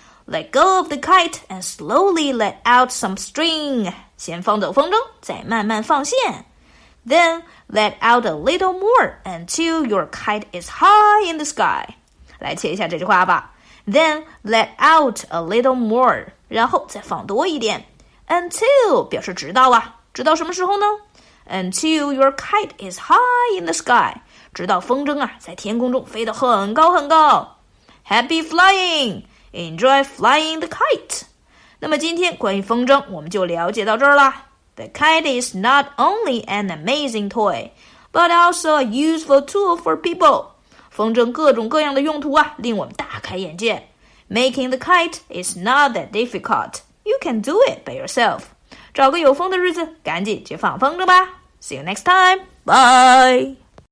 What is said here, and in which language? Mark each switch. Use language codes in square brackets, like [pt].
[en] Let go of the kite and slowly let out some string. [zh] 先放走风筝，再慢慢放线。 [en] Then let out a little more until your kite is high in the sky. [zh] 来切一下这句话吧。 [en] Then let out a little more. [zh] 然后再放多一点。 Until 表示直到啊，直到什么时候呢？ [en] Until your kite is high in the sky. [zh] 直到风筝啊在天空中飞得很高很高。 [en] Happy flying!Enjoy flying the kite. [zh] 那么今天关于风筝我们就了解到这儿啦。 [en] The kite is not only an amazing toy, but also a useful tool for people. [zh] 风筝各种各样的用途啊，令我们大开眼界。 [en] Making the kite is not that difficult. You can do it by yourself. [zh] 找个有风的日子，赶紧去放风筝吧。 [en] See you next time. Bye.